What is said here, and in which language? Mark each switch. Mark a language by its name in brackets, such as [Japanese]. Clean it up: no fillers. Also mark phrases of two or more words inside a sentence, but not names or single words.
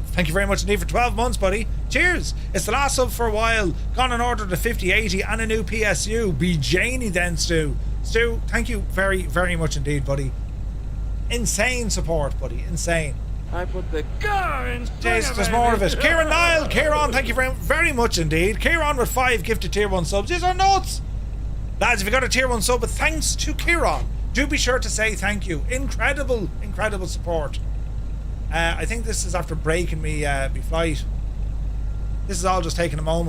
[English] Thank you very much indeed for 12 months, buddy. Cheers. It's the last sub for a while. Gone and ordered a 5080 and a new PSU. Be Janey then, Stu. Stu, thank you very, very much indeed, buddy. Insane support, buddy. Insane. I put the car in. Jeez, there's more of it. Kieran Niall. Kieran, thank you very, very much indeed. Kieran with 5 gifted tier 1 subs. These are nuts. Lads, if you got a tier 1 sub, but thanks to Kieran, do be sure to say thank you. Incredible, incredible support. I think this is after breaking me flight. This is all just taking a moment.